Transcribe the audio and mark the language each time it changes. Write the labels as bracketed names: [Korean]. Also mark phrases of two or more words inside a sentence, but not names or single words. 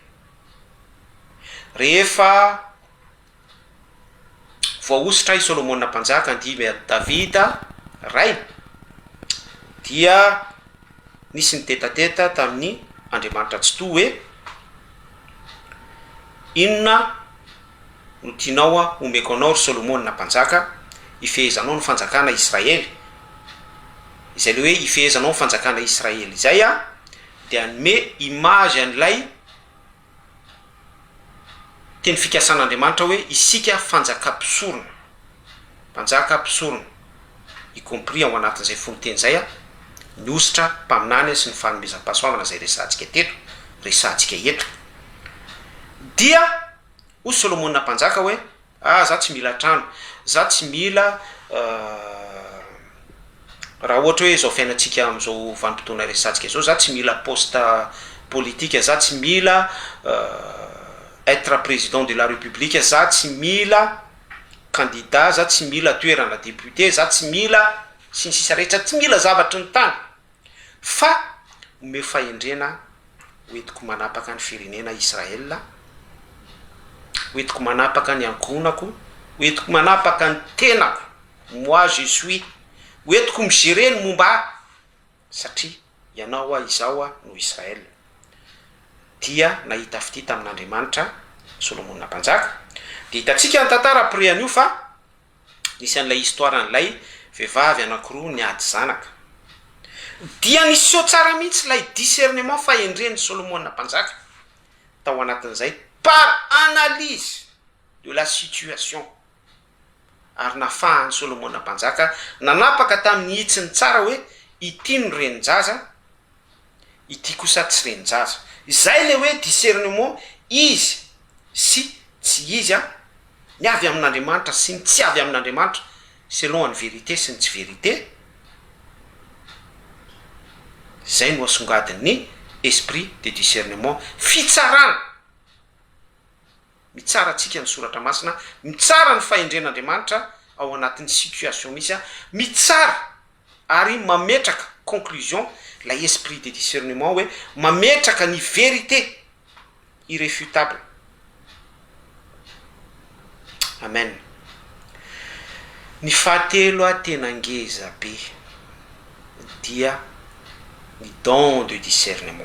[Malagasy] Rehefa voaositra i Solomona mpanjaka andihy Davida ray, dia nisy ny tetateta tamin'ny Andriamanitra tsy to hoe inona no tianao omeko anao ry Solomona mpanjaka, ifehezanao ny fanjakana Israely. Izay le hoe ifehezanao ny fanjakana Israely izay dia anome image an'ilay teny fikasan'Andriamanitra hoe isika fanjaka-pisorona, mpanjaka-pisorona, [French] y compris [Malagasy] ao anatin'izay fonoteny zay ny ositra mpaminany sy ny fanomezam-pahasoavana zay resantsika eto. Dia o Solomona mpanjaka hoe za tsy mila trano, za tsy mila raha ohatra hoe zao fiainantsika am'izao vanim-potoana resantsika zao, za tsy mila [French] poste politique, [Malagasy] za tsy mila [French] être président de la république, [Malagasy] za tsy mila candidat, za tsy mila toerana député, za tsy mila sy ny sisa rehetra, tsy mila zavatry ny tany, fa ome fahendrena hoentiko manapaka ny firenena Israel, hoentiko manapaka ny ankonako, hoentiko manapaka ny tenako, [French] moi je suis, [Malagasy] hoentiko migere ny momba, satria ianao izao no Israel. Dia nahita fity tamin'Andriamanitra Solomona mpanjaka. De hitatsika ny tantara après an'io fa nisy an'ilay histoire an'ilay vehivavy anankiroa niady zanaka, dia niseo tsara mihitsy lay discernement fahendren'ny Solomona mpanjaka tao anatin'izay, [French] par analyse de la situation, [Malagasy] ary nafahan'ny Solomona mpanjaka nanapaka tamin'ny hitsiny tsara hoe ity no renin-jaza, ity kosa tsy renin-jaza. Izay le hoe discernement izy sy tsy izy ny avy amin'Andriamanitra sy ny tsy avy amin'Andriamanitra, selon ny vérité sy ny tsy vérité. Zay no asongadin'ny [French] esprit de discernement, [Malagasy] fitsarana, mitsara tsika ny soratra masina, mitsara ny fahendren'Andriamanitra ao anatin'ny situation misy, mitsara ary mametraka conclusion [French] la esprit de discernement [Malagasy] hoe mametraka ny [French] vérité irréfutable. [Malagasy] Amen. Ny fahatelo a tena ngeza be dia ny [French] don de discernement.